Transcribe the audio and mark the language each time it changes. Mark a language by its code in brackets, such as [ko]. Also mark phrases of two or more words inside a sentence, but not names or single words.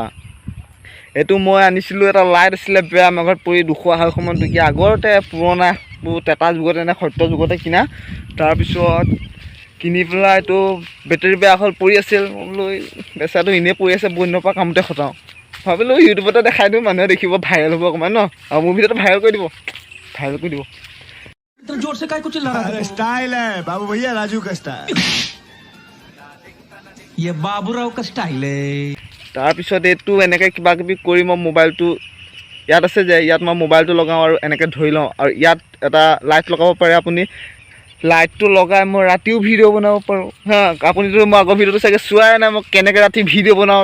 [as] এইটো মই আনিছিলোঁ, এটা লাইট আছিলে বেয়া, আমাৰ ঘৰত পৰি 200 সময়ত টকীয়া, আগতে পুৰণা টেটা যুগতে নে সত্য যুগতে কিনা। তাৰপিছত কিনি পেলাই এইটো বেটেৰী বেয়া হ'ল, পৰি আছিল। মই বোলো বেচাটো এনেই পৰি আছে, বহুত দিনৰ পৰা কামতে খটাওঁ। ভাবিলোঁ ইউটিউবতে দেখাই দিওঁ, মানুহে দেখিব, ভাইৰেল হ'ব অকণমান ন, আৰু মোৰ ভিডিঅ'টো ভাইৰেল কৰি দিব। [hi] स्टाइल है बाबू भैया, राजू का स्टाइल, ये बाबूराव का स्टाइल है। [as] তাৰপিছত এইটো এনেকৈ কিবা কিবি কৰি মই মোবাইলটো ইয়াত আছে যে, ইয়াত মই মোবাইলটো লগাওঁ আৰু এনেকৈ ধৰি লওঁ। আৰু ইয়াত এটা লাইট লগাব পাৰে আপুনি। লাইটটো লগাই মই ৰাতিও ভিডিঅ' বনাব পাৰোঁ। আপুনিতো মই আগৰ ভিডিঅ'টো চাগে চোৱাই নাই, মই কেনেকৈ ৰাতি ভিডিঅ' বনাওঁ।